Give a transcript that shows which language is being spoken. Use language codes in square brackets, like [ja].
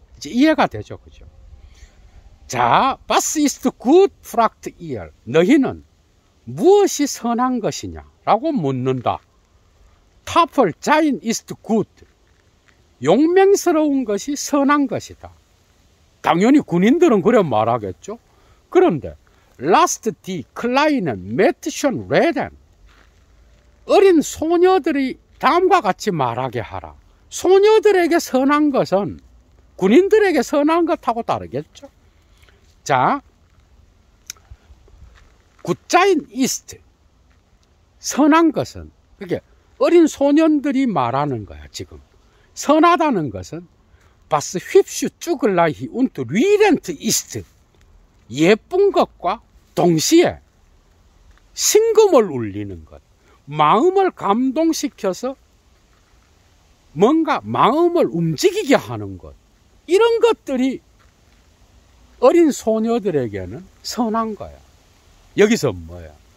[ko] 이제 이해가 되죠, 그죠? 자, [de] Was ist gut, fragt ihr. [ko] 너희는 무엇이 선한 것이냐? 라고 묻는다. [de] Tapfer sein ist gut. [ko] 용맹스러운 것이 선한 것이다. 당연히 군인들은 그래 말하겠죠. 그런데 [de] Lasst die kleinen Mädchen reden. [ko] 어린 소녀들이 다음과 같이 말하게 하라. 소녀들에게 선한 것은 군인들에게 선한 것하고 다르겠죠. [de] 자, Gut sein ist. [ko] 선한 것은, 그게 어린 소년들이 말하는 거야, 지금. 선하다는 것은 [de] Was hübsch zugleich und rührend ist. [ko] 예쁜 것과 동시에 심금을 울리는 것, 마음을 감동시켜서 뭔가 마음을 움직이게 하는 것, 이런 것들이 어린 소녀들에게는 선한 거야. 여기서 뭐야?